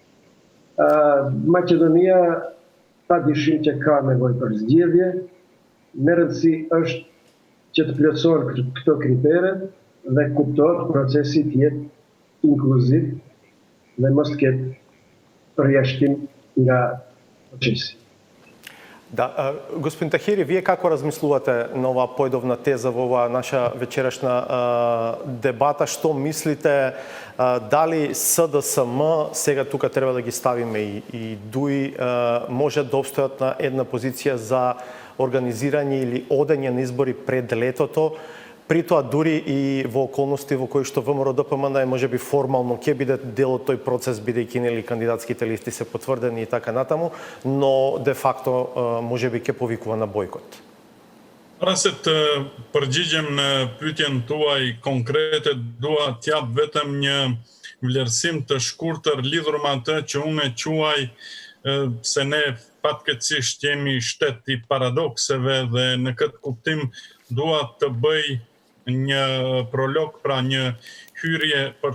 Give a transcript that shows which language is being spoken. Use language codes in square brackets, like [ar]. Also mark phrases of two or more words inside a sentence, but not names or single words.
[sq] Maqedonia pa dyshim që ka nevojë për zgjedhje, me rëndësi është që të plotësohen këto kritere dhe kuptohet procesi të jetë inkluziv dhe mos të ketë përjashtim nga procesi. [mk] Да, господин Тахири, вие како размислувате на оваа појдовна теза во оваа наша вечерашна дебата? Што мислите, дали СДСМ, сега тука треба да ги ставиме и ДУИ, може да обстојат на една позиција за организирање или одење на избори пред летото, при тоа дури и во околности во кои што ВМРО-ДПМН можеби формално ќе биде дел од тој процес, бидејќи нели кандидатските листи се потврдени и така натаму, но де факто можеби ќе повикува на бойкот. [sq] Para se të përgjigjem në pyetjen tuaj konkrete, dua t'jap vetëm një vlerësim të shkurtër lidhur me atë që unë e quaj se ne fatkeqësisht jemi shtet i paradokseve dhe në këtë kuptim dua të bëj një prolog, pra një hyrje për